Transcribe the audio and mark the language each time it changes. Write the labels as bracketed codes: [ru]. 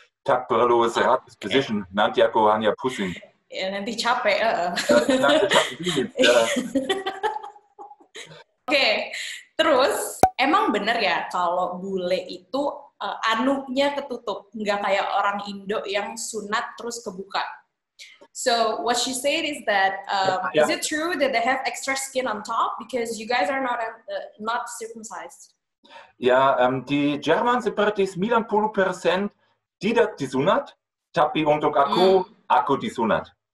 [id] Tak perlu 100 position, nanti aku hanya pusing. Ya, nanti capek. Nanti capek. Oke, terus emang bener ya kalau bule itu anuknya ketutup, nggak kayak orang Indo yang sunat terus kebuka. [en] So what she said is that is it true that they have extra skin on top because you guys are not circumcised? [id] Ya, di Jerman seperti 90% tidak disunat, tapi untuk aku disunat.